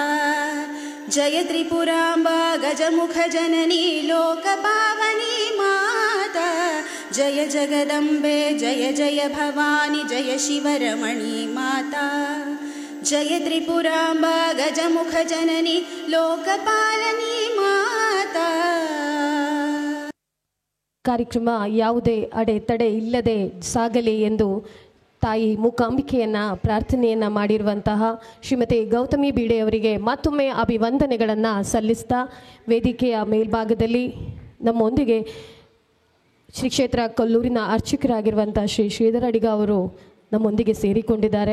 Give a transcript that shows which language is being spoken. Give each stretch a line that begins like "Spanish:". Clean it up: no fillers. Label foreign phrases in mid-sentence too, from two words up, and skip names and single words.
Kannada: ಜಯ ತ್ರಿಪುರಾಂಬಾ ಗಜಮುಖ ಜನನಿ ಲೋಕಪಾವನಿ ಮಾತಾ. ಜಯ ಜಗದಂಬೆ ಜಯ ಜಯ ಭವಾನಿ ಜಯ ಶಿವರಮಣಿ ಮಾತಾ. ಜಯ ತ್ರಿಪುರಾಂಬಾ ಗಜಮುಖ ಜನನಿ ಲೋಕಪಾಲನಿ ಮಾತಾ. ಕಾರ್ಯಕ್ರಮ ಯಾವುದೇ ಅಡೆತಡೆ ಇಲ್ಲದೆ ಸಾಗಲಿ ಎಂದು ತಾಯಿ ಮೂಕಾಂಬಿಕೆಯನ್ನು ಪ್ರಾರ್ಥನೆಯನ್ನು ಮಾಡಿರುವಂತಹ ಶ್ರೀಮತಿ ಗೌತಮಿ ಬೀಡೆ ಅವರಿಗೆ ಮತ್ತೊಮ್ಮೆ ಅಭಿವಂದನೆಗಳನ್ನು ಸಲ್ಲಿಸ್ತಾ, ವೇದಿಕೆಯ ಮೇಲ್ಭಾಗದಲ್ಲಿ ನಮ್ಮೊಂದಿಗೆ ಶ್ರೀ ಕ್ಷೇತ್ರ ಕೊಲ್ಲೂರಿನ ಅರ್ಚಕರಾಗಿರುವಂಥ ಶ್ರೀ ಶ್ರೀಧರ ಅಡಿಗ ಅವರು ನಮ್ಮೊಂದಿಗೆ ಸೇರಿಕೊಂಡಿದ್ದಾರೆ.